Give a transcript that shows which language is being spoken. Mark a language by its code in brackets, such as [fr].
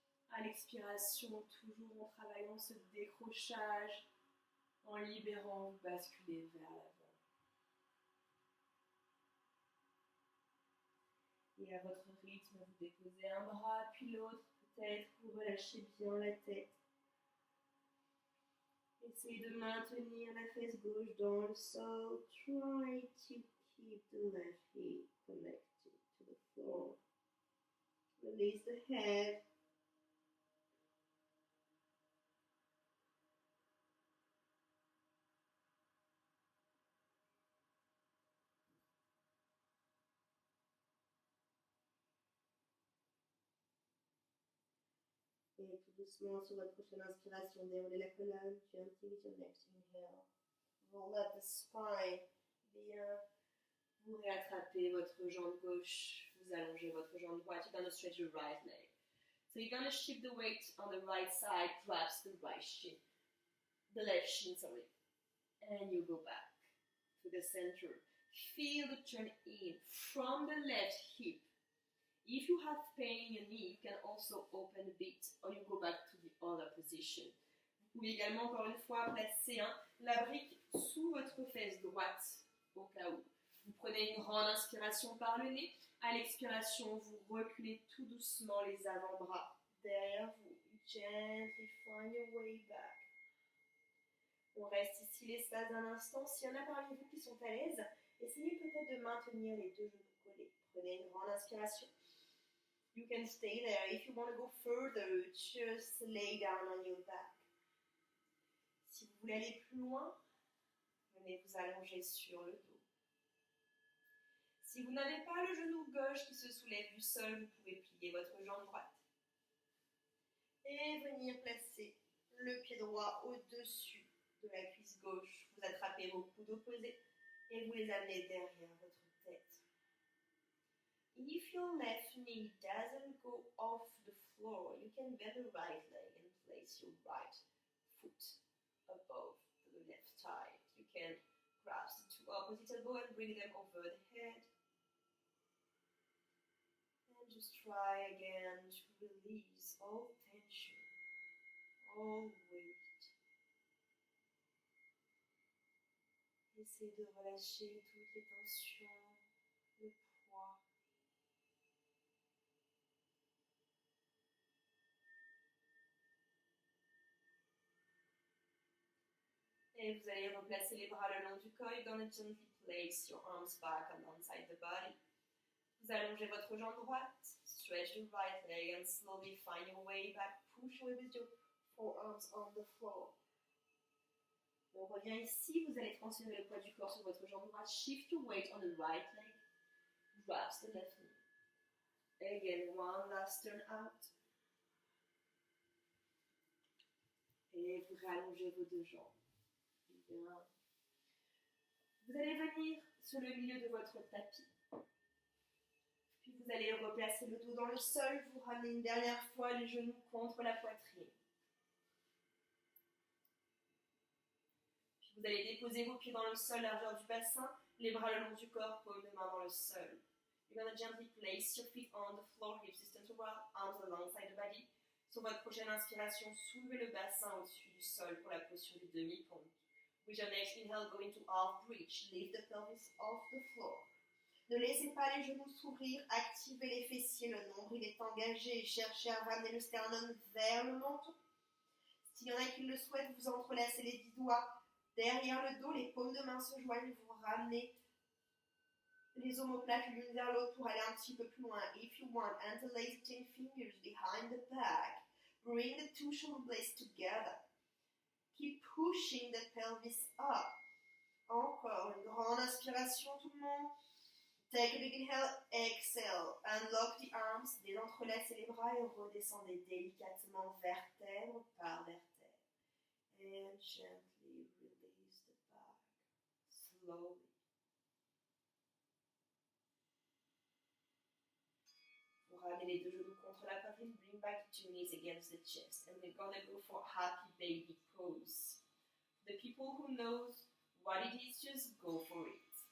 [fr] À l'expiration, toujours en travaillant ce décrochage, en libérant, vous basculez vers l'avant. Et à votre rythme, vous déposez un bras, puis l'autre, peut-être, vous relâchez bien la tête. Essayez de maintenir la fesse gauche dans le sol. [en] Try to keep the left hip connected to the floor. Release the head. [fr] Et tout doucement, sur votre prochaine inspiration, déroulez la colonne, [en] gently with your next inhale. Roll up the spine. [fr] Bien. Vous réattrapez votre jambe gauche, vous allongez votre jambe droite. [en] You're going to stretch your right leg. So you're going to shift the weight on the right side, grasp the right shin. The left shin, sorry. And you go back to the center. Feel the turn in from the left hip. If you have pain in your knee, you can also open a bit or you go back to the other position. [fr] Vous pouvez également, encore une fois, placer la brique sous votre fesse droite au cas où. Vous prenez une grande inspiration par le nez. À l'expiration, vous reculez tout doucement les avant-bras derrière vous. [en] Gently find your way back. [fr] On reste ici l'espace d'un instant. S'il y en a parmi vous qui sont à l'aise, essayez peut-être de maintenir les deux genoux collés. Prenez une grande inspiration. [en] You can stay there. If you want to go further, just lay down on your back. [fr] Si vous voulez aller plus loin, venez vous allonger sur le dos. Si vous n'avez pas le genou gauche qui se soulève du sol, vous pouvez plier votre jambe droite. Et venir placer le pied droit au-dessus de la cuisse gauche. Vous attrapez vos coudes opposés et vous les amenez derrière votre tête. [en] If your left knee doesn't go off the floor, you can bend the right leg and place your right foot above the left thigh. You can grasp the two opposite elbows and bring them over the head. And just try again to release all tension, all weight. [fr] Essayez de relâcher toutes les tensions, le poids. Et vous allez replacer les bras le long du corps. [en] You're going to gently place your arms back alongside the body. [fr] Vous allongez votre jambe droite. [en] Stretch your right leg and slowly find your way back. Push away with your forearms on the floor. [fr] On revient ici, vous allez transférer le poids du corps sur votre jambe droite. [en] Shift your weight on the right leg. Grasp the left knee. Again, one last turn out. [fr] Et vous rallongez vos deux jambes. Bien. Vous allez venir sur le milieu de votre tapis. Puis vous allez replacer le dos dans le sol. Vous ramenez une dernière fois les genoux contre la poitrine. Puis vous allez déposer vos pieds dans le sol, largeur du bassin, les bras le long du corps, paume de main dans le sol. [en] You're going to gently place your feet on the floor, hips distance apart, arms alongside the body. [fr] Sur votre prochaine inspiration, soulevez le bassin au-dessus du sol pour la position du demi-pont. [en] With your next inhale, go into half bridge. Lift the pelvis off the floor. [fr] Ne laissez pas les genoux s'ouvrir, activez les fessiers, le nombril est engagé et cherchez à ramener le sternum vers le menton. S'il y en a qui le souhaitent, vous entrelacez les 10 doigts derrière le dos, les paumes de main se joignent, vous ramenez les omoplates l'une vers l'autre pour aller un petit peu plus loin. [en] If you want, interlacing fingers behind the back. Bring the two shoulder blades together. Keep pushing the pelvis up. [fr] Encore une grande inspiration tout le monde. [en] Take a big inhale, exhale. Unlock the arms, [fr] désentrelacez les bras et redescendez délicatement vertèbre par vertèbre. [en] And gently release the back. Slowly. [fr] Ramenez les deux genoux contre la poitrine, [en] bring back the two knees against the chest. And we're gonna go for happy baby pose. The people who knows what it is, just go for it.